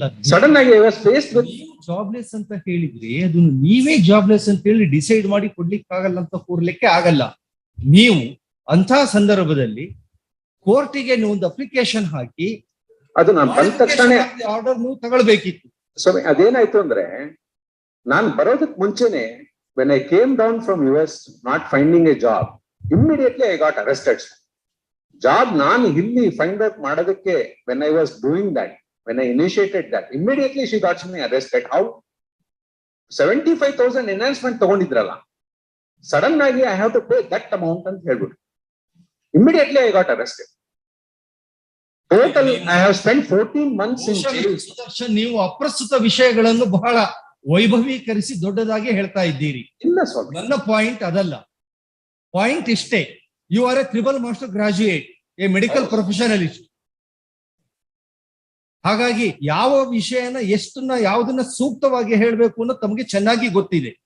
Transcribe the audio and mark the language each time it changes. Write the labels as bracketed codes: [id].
[en] sudden ಆಗಿ I was faced with [kn] jobless ಅಂತ ಹೇಳಿದ್ರಿ, ಅದನ್ನು ನೀವೇ ಜಾಬ್ಲೆಸ್ ಅಂತ ಹೇಳಿ ಡಿಸೈಡ್ ಮಾಡಿ ಕೊಡ್ಲಿಕ್ಕೆ ಆಗಲ್ಲ ಅಂತ ಕೂರ್ಲಿಕ್ಕೆ ಆಗಲ್ಲ. ನೀವು ಅಂತ ಸಂದರ್ಭದಲ್ಲಿ ಕೋರ್ಟಿಗೆ ನೀವು ಒಂದು ಅಪ್ಲಿಕೇಶನ್ ಹಾಕಿ ಅದು ನಾನು ಬಂದ ತಕ್ಷಣ ಆರ್ಡರ್ ನೀವು ತಗೊಳ್ಬೇಕಿತ್ತು. ಸ್ವಾಮಿ, ಅದೇನಾಯ್ತು ಅಂದ್ರೆ ನಾನು ಬರೋದಕ್ಕೆ ಮುಂಚೆನೆ [en] when I came down from US not finding a job, immediately I got arrested. [kn] Job ನಾನು ಇಲ್ಲಿ ಫೈಂಡ್ ಔಟ್ ಮಾಡೋದಕ್ಕೆ [en] when I was doing that, when I initiated that, immediately she got me arrested. How? 75,000 enhancement [kn] ತಗೊಂಡಿದ್ರಲ್ಲ, sudden ಆಗಿ [en] I have to pay that amount [kn] ಅಂತ ಹೇಳ್ಬಿಟ್ಟು [en] immediately I got arrested. Total I have spent 14 months in jail. [kn] ನೀವು ಅಪ್ರಸ್ತುತ ವಿಷಯಗಳನ್ನು ಬಹಳ ವೈಭವೀಕರಿಸಿ ದೊಡ್ಡದಾಗಿ ಹೇಳ್ತಾ ಇದ್ದೀರಿ. ಇಲ್ಲ ಸ್ವಾಮಿ, ನನ್ನ ಪಾಯಿಂಟ್ ಅದಲ್ಲ. ಪಾಯಿಂಟ್ ಇಷ್ಟೇ, [en] You are a triple master graduate, a medical professionalist. [kn] ಹಾಗಾಗಿ ಯಾವ ವಿಷಯನ ಎಷ್ಟನ್ನ ಯಾವುದನ್ನ ಸೂಕ್ತವಾಗಿ ಹೇಳ್ಬೇಕು ಅನ್ನೋದು ತಮಗೆ ಚೆನ್ನಾಗಿ ಗೊತ್ತಿದೆ.